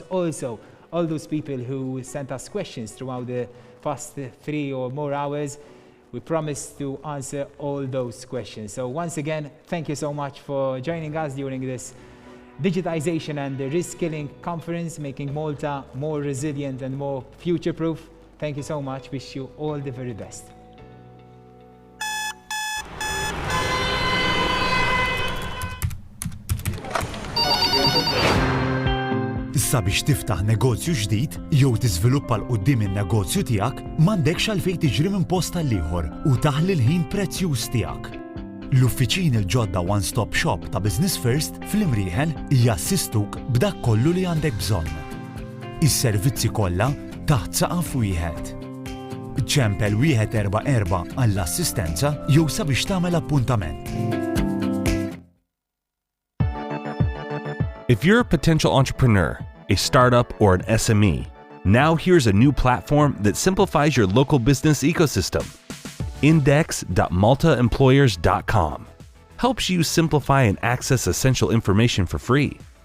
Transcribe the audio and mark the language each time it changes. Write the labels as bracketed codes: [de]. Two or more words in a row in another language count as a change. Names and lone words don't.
[en] Also, all those people who sent us questions throughout the past 3 or more hours, we promise to answer all those questions. So once again, thank you so much for joining us during this Digitization and Reskilling Conference, making Malta more resilient and more future-proof. Thank you so much. Wish you all the very best. [mt] Issa biex tiftaħ negozju ġdid jew tiżviluppa l quddiem in-negozju tiegħek m'għandekx għalfejn tiġri minn post għal ieħor u taħli l-ħin prezzjuż tiegħek. L-uffiċini l-ġodda One Stop Shop ta' Business First fl-Imrieħel jassistuk b'dak kollu li għandek bżonn. Is-servizzi kollha taħt saqaf wieħed. Ċempel 144 għall-assistenza jew sabiex tagħmel appuntament. [en] If you're a potential entrepreneur, a startup, or an SME, now here's a new platform that simplifies your local business ecosystem. Index.maltaemployers.com helps you simplify and access essential information for free.